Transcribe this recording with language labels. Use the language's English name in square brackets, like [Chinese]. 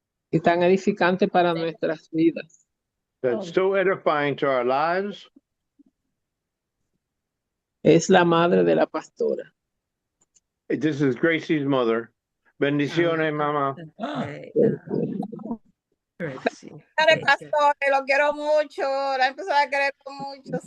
[Spanish] y tan edificante para nuestras vidas. [English] That's so edifying to our lives. [Spanish] Es la madre de la pastora. [English] This is Gracie's mother. [Spanish] Bendiciones, mamá. [English] Okay, Gracie. [Spanish] Pastor, lo quiero mucho, la empezó a querer mucho.